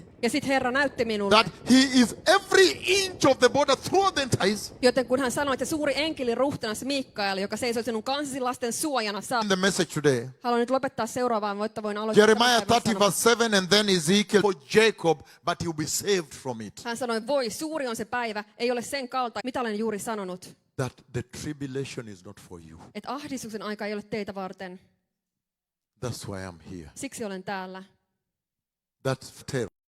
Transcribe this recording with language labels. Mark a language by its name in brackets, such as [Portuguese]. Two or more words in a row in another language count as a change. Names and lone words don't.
[Finnish] Ja sitten Herra näytti minulle, [English] that he is every inch of the border through the ties. [Finnish] joten kun hän sanoi, että suuri enkeli ruhtinas Mikael, joka seisoi sinun kansasi lasten suojana, [English] In the message today. [Finnish] haluan nyt lopettaa seuraavaan, jotta voin aloittaa. [English] Jeremiah [Finnish] tämän päivän [English] 30 [Finnish] sanoman. [English] verse 7 and then Ezekiel for Jacob, but he'll be saved from it. [Finnish] Hän sanoi, voi, suuri on se päivä, ei ole sen kalta, mitä olen juuri sanonut. [English] That the tribulation is not for you. [Finnish] Että ahdistuksen aika ei ole teitä varten. [English] That's why I'm here. [Finnish] Siksi olen täällä. [English] That's terror.